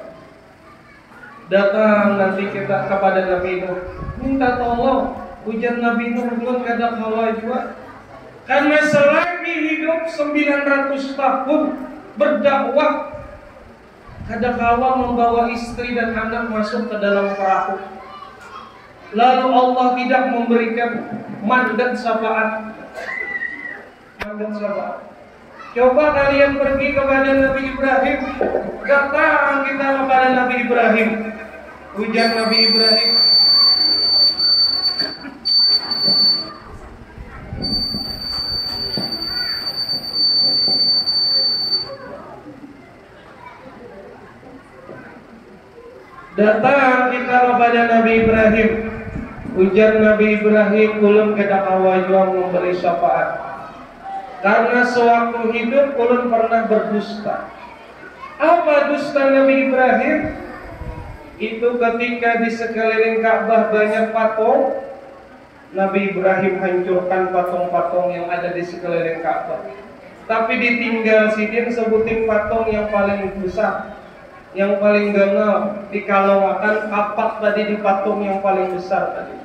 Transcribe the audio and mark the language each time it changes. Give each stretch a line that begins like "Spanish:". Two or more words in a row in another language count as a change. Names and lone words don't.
Banjar: Datang nanti kita kepada Nabi Nuh, minta tolong. Ujar Nabi Nuh ulun kada kawa juga. Karena selagi hidup 900 tahun berdakwah, kada kawa membawa istri dan anak masuk ke dalam perahu. Lalu Allah tidak memberikan mandat syafaat. Coba kalian pergi kepada Nabi Ibrahim. Datang kita kepada Nabi Ibrahim. Ujar Nabi Ibrahim, datang kita kepada Nabi Ibrahim. Ujar Nabi Ibrahim, ulun kada kawa juang memberi syafaat. Karena sewaktu hidup ulun pernah berdusta. Apa dusta Nabi Ibrahim? Itu ketika di sekeliling Ka'bah banyak patung, Nabi Ibrahim hancurkan patung-patung yang ada di sekeliling Ka'bah. Tapi ditinggal sidin sebutin patung yang paling besar, yang paling ganal, dikalaukan kapak tadi di patung yang paling besar tadi.